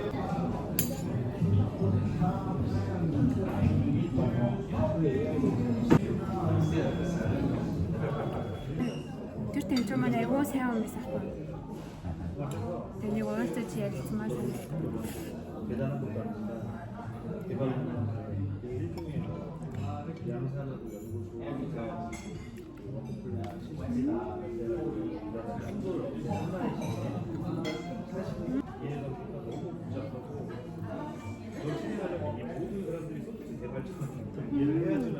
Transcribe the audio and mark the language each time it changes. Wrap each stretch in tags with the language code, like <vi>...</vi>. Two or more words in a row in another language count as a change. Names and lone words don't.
<mn>Тэр тэмцээн маань аюу сайн юм байсан юм. Тэнийг уулзаж ярилцмаар санагдав.</mn> <ko>대단한 것도 아닙니다. 개발은 일종의 양산으로 이해를 해야지만</ko>